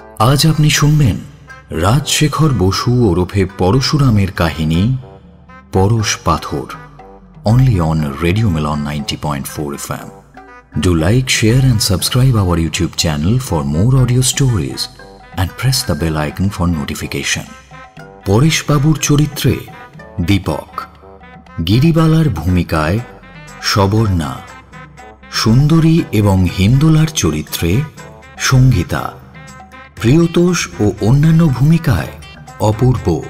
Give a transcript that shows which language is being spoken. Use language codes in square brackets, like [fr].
[bn] আজ আপনি শুনবেন রাজশেখর বসু ওরফে পরশুরামের কাহিনী পরশ পাথর, [en] only on Radio Milan 90.4 FM. Do like, share and subscribe our YouTube channel for more audio stories and press the bell icon for notification. [bn] Paresh বাবুর চরিত্রে দীপক, গিরিবালার ভূমিকায় সবর্ণা, সুন্দরী এবং হিন্দোলার চরিত্রে সঙ্গীতা, প্রিয়তোষ ও অন্যান্য ভূমিকায় অপূর্ব,